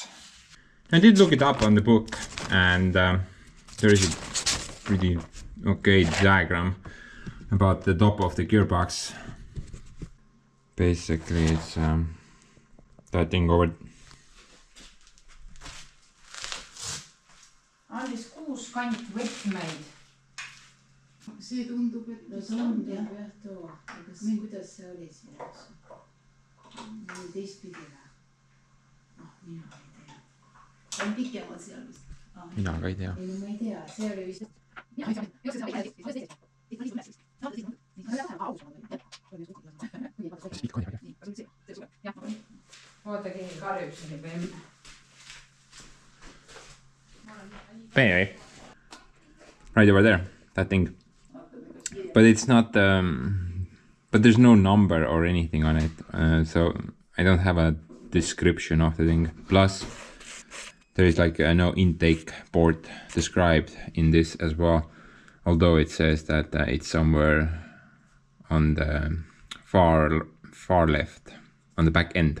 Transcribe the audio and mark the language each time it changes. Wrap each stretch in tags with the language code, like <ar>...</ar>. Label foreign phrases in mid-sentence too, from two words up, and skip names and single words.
<en>I did look it up on the book, and there is a pretty okay diagram about the top of the gearbox. Basically, it's that thing over.</en> <et>andis 6 kantvõtmeid. see tundub, et No see on jah too, aga kuidas see oli siin, eks? Teistpidi või? Mina ei tea. on pikemad seal vist. Mina ka ei tea. Ei, no ma ei tea, see oli vist. Oota, keegi karjub siin juba enne.</et> <en>Anyway, right over there, that thing. But it's not, but there's no number or anything on it, so I don't have a description of the thing. Plus, there is like no intake port described in this as well, although it says that it's somewhere on the far left, on the back end.</en>